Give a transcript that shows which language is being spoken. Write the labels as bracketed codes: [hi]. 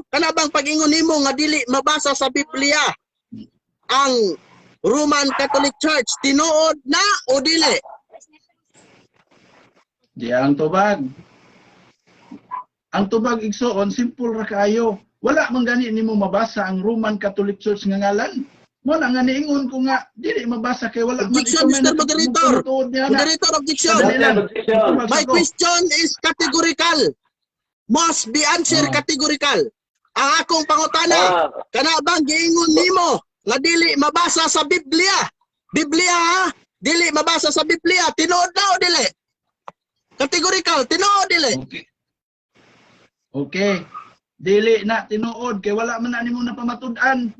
[ceb] Kana bang pag-ingon nimo nga dili mabasa sa Biblia ang Roman Catholic Church tinuod na o dili? Di ang tubag. Ang tubag igsoon simple ra kaayo. Wala man gani nimo mabasa ang Roman Catholic Church nga ngalan. Mo na nga niingon ko nga dili mabasa kay wala man [en] Objection, Mr. Moderator. Moderator, objection. My question is categorical. Must be answered categorical. [ceb] Ang akong pangutana, kana bang giingon nimo nga dili mabasa sa Biblia? Biblia ha? Dili mabasa sa Biblia. Tinuod na o dili? Categorical, tinuod dili? Okay. dili na tinuod kay wala man na nimo na pamatud-an.